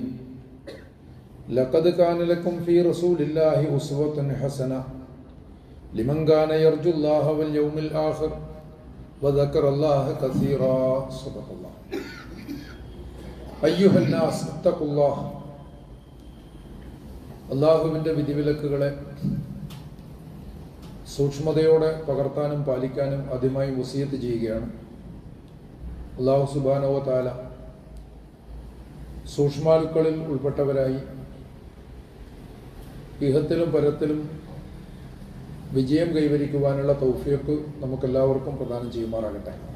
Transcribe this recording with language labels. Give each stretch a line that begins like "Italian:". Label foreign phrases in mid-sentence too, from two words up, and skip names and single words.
Arabic: لقد كان لكم في رسول الله أسوة حسنة لمن كان يرجو الله واليوم الآخر وذكر الله كثيرا. صدق الله. أيها الناس اتقوا الله.
Malayalam: അള്ളാഹുവിൻ്റെ വിധിവിലക്കുകളെ സൂക്ഷ്മതയോടെ പകർത്താനും പാലിക്കാനും ആദ്യമായി വസിയത്ത് ചെയ്യുകയാണ്. അള്ളാഹു
Arabic: سبحانه وتعالى
Malayalam: സൂക്ഷ്മാലുക്കളിൽ ഉൾപ്പെട്ടവരായി ഇഹത്തിലും പരത്തിലും വിജയം കൈവരിക്കുവാനുള്ള തൗഫീഖ് നമുക്കെല്ലാവർക്കും പ്രദാനം ചെയ്യുമാറാകട്ടെ.